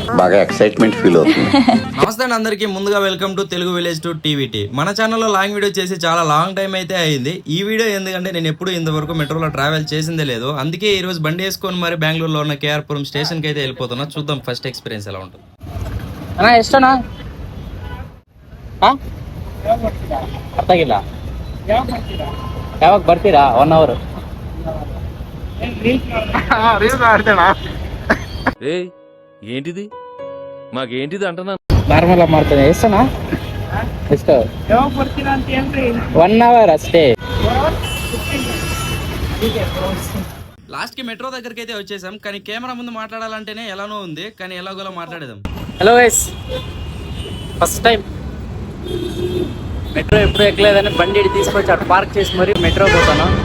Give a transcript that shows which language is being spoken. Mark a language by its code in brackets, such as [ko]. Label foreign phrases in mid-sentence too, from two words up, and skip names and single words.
[te] బాగా [en] excitement feel [te] అవుతుంది. నమస్తే అండి అందరికీ. ముందుగా [en] welcome to [te] తెలుగు విలేజ్ టు టీవీటీ. మన ఛానల్లో [en] long video [te] చేసి చాలా [en] long time [te] అయితే అయింది. ఈ వీడియో ఎందుకంటే నేను ఎప్పుడు ఇంతవరకు మెట్రోలో ట్రావెల్ చేసిందే లేదు. అందుకే ఈ రోజు బండి వేసుకొని మరి బెంగళూరులో ఉన్న కేఆర్పురం స్టేషన్కి అయితే వెళ్ళిపోతున్నా. చూద్దాం [en] first experience [te] ఎలా ఉంటుంది. [kn] ಅಣ್ಣ ಎಷ್ಟಣ್ಣ? ಅರ್ಥ ಆಗಿಲ್ಲ. ಯಾವಾಗ ಬರ್ತೀರಾ? 1 hour. [te] ఏంటిది మాకేంటిది అంటున్నా. [kn] ನಾರ್ಮಲ್ ಆಗಿ ಮಾಡ್ತೇನೆ. ಎಷ್ಟಣ್ಣ? ಎಷ್ಟು? 1 hour ಅಷ್ಟೇ. [te] లాస్ట్కి మెట్రో దగ్గరికి అయితే వచ్చేసాం. కానీ కెమెరా ముందు మాట్లాడాలంటేనే ఎలానో ఉంది. కానీ ఎలాగోలా మాట్లాడేదాం. [en] hello guys, first time [te] మెట్రో ఎప్పుడు ఎక్కలేదని బండి తీసుకొచ్చి అటు పార్క్ చేసి మరి మెట్రో పోతాను.